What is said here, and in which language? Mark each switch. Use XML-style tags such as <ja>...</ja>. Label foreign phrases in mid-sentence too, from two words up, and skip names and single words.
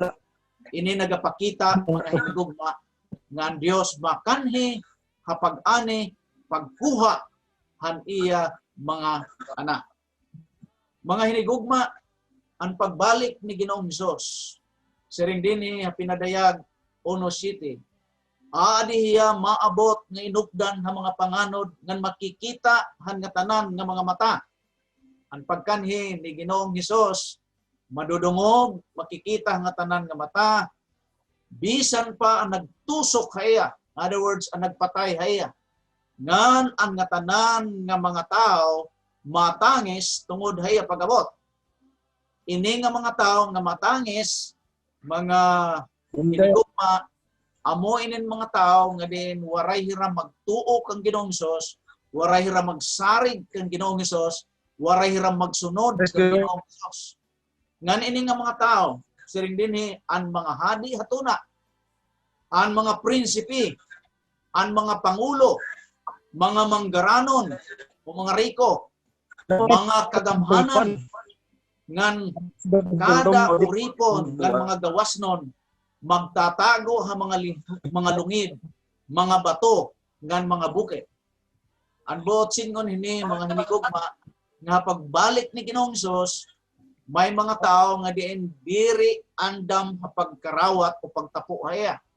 <war>Ini nagapakita mga hinigugma nga ang Dios makanhi hapag-ani pagkuha han iya mga anak. Mga hinigugma, ang pagbalik ni Ginoong Hesus, siring din pinadayag 1:7. Adi hiya maabot nga inukdan ng mga panganod ngan makikita han nga tanan nga mga mata. Ang pagkanhi ni Ginoong Hesus madudungog, makikita nga tanan nga mata, bisan pa ang nagtusok haya.</war> <en>In other words,</en> <war>ang nagpatay haya. Ngan ang nga tanan nga mga tao matangis tungod haya pagabot. Ini nga mga tao nga matangis, mga hinigugma, amo inin mga tao nga din waray hira magtuo kang Ginoong Hesus, waray hira magsarig kang Ginoong Hesus, waray hira magsunod kang Ginoong Hesus. Ngan ini nga mga tao, siring dinhi ang mga hadi hatuna, ang mga prinsipi, ang mga pangulo, mga manggaranon, o mga riko, mga kagamhanan, ngan kada uripon, ngan mga gawasnon, magtatago ha mga lungid, mga bato, ngan mga bukid. Ang buot singon hini mga hinigugma, nga pagbalik ni Ginoong Hesus, may mga tao nga diin diri andam pagkarawat o pagtapo haya.</war>